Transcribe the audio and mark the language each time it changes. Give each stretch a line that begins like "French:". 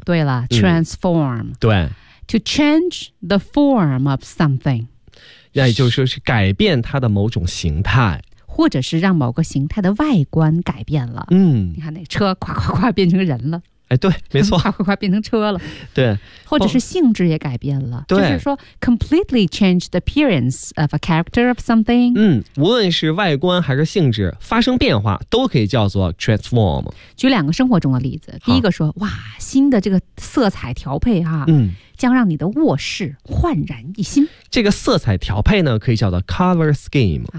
Chinese: 对了 ，transform、对
English: ，to change the form of something，
Chinese: 那也就是说是改变它的某种形态，或者是让某个形态的外观改变了。嗯，你看那车夸夸夸变成人了。哎，对，没错，夸夸夸变成车了。对，或者是性质也改变了。对，就是说 completely change the appearance of a character of something。嗯，无论是外观还是性质发生变化，都可以叫做 transform。举两个生活中的例子，第一个说，哇，新的这个色彩调配哈、将让你的卧室焕然一新。这个色彩调配呢，可以叫做 color scheme。